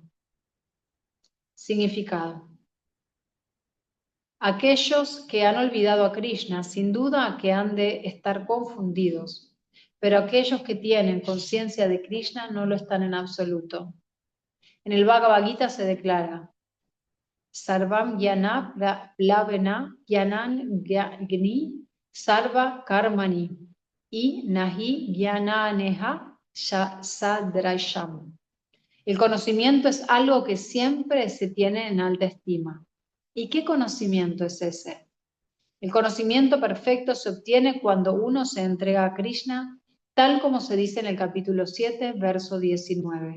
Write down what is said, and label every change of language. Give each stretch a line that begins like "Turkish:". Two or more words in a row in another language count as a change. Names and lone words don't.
Spanish: Significado. Aquellos que han olvidado a Krishna, sin duda que han de estar confundidos, pero aquellos que tienen conciencia de Krishna no lo están en absoluto. En el Bhagavad Gita se declara:
Sanskrit: Sarvam Jnana Plavena Jnanan Gni Sarva Karmani y Nahi Jnananeha Sadrasham.
Spanish: El conocimiento es algo que siempre se tiene en alta estima. ¿Y qué conocimiento es ese? El conocimiento perfecto se obtiene cuando uno se entrega a Krishna, tal como se dice en el capítulo 7, verso 19.